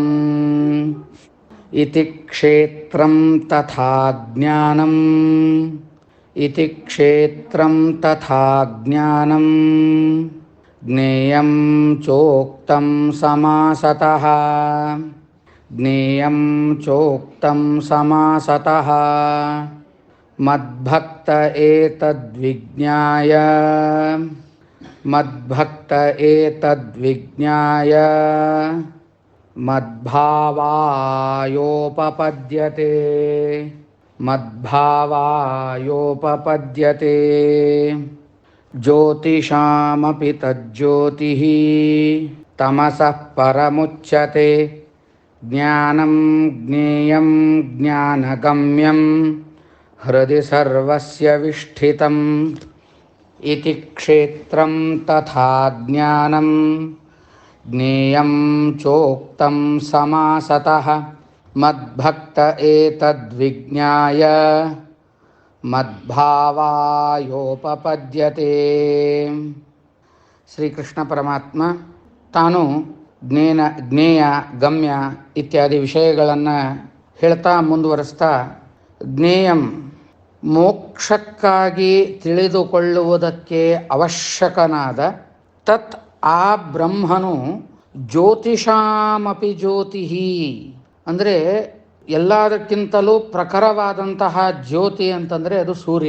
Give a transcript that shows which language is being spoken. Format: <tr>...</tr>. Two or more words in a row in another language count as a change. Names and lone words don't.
<sa>ಇತಿ ಕ್ಷೇತ್ರಂ ತಥಾ ಜ್ಞಾನಂ, ಇತಿ ಕ್ಷೇತ್ರಂ ತಥಾ ಜ್ಞಾನಂ ಜ್ಞೇಯಂ ಚೋಕ್ತಂ ಸಮಾಸತಃ, ಜ್ಞೇಯಂ ಚೋಕ್ತಂ ಸಮಾಸತಃ. ಮದ್ಭಕ್ತ ಏತದ್ವಿಜ್ಞಾಯ, ಮದ್ಭಕ್ತ ಏತದ್ವಿಜ್ಞಾಯ ಮದ್ಭಾವಾಯೋಪಪದ್ಯತೆ, ಮದ್ಭಾವಾಯೋಪಪದ್ಯತೆ. ಜ್ಯೋತಿಷಾಮಪಿ ತಜ್ಜ್ಯೋತಿಃ ತಮಸಃ ಪರಮುಚ್ಯತೆ. ಜ್ಞಾನಂ ಜ್ಞೇಯಂ ಜ್ಞಾನಗಮ್ಯಂ ಹೃದಯ ಸರ್ವಸ್ಯ ವಿಷ್ಠಿತಂ. ಇತಿ ಕ್ಷೇತ್ರಂ ತಥಾ ಜ್ಞಾನಂ ಜ್ಞೇಯಂ ಚೋಕ್ತಂ ಸಮಾಸತಃ. ಮದ್ಭಕ್ತ ಏತದ್ವಿಜ್ಞಾಯ ಮದ್ಭಾವಾಯೋಪಪದ್ಯತೆ.</sa> <kn>ಶ್ರೀಕೃಷ್ಣ ಪರಮಾತ್ಮ ತಾನು ಜ್ಞೇಯ ಗಮ್ಯ ಇತ್ಯಾದಿ ವಿಷಯಗಳನ್ನು ಹೇಳ್ತಾ ಮುಂದುವರಿಸ್ತಾ, ಜ್ಞೇಯಂ ಮೋಕ್ಷಕ್ಕಾಗಿ ತಿಳಿದುಕೊಳ್ಳುವುದಕ್ಕೆ ಅವಶ್ಯಕನಾದ ತತ್ ಆ ಬ್ರಹ್ಮನು</kn> <sa>ಜ್ಯೋತಿಷಾಮಪಿ ಜ್ಯೋತಿಃ</sa> <kn>ಅಂದರೆ ಎಲ್ಲದಕ್ಕಿಂತಲೂ ಪ್ರಖರವಾದಂತಹ ಜ್ಯೋತಿ ಅಂತಂದರೆ ಅದು ಸೂರ್ಯ.</kn>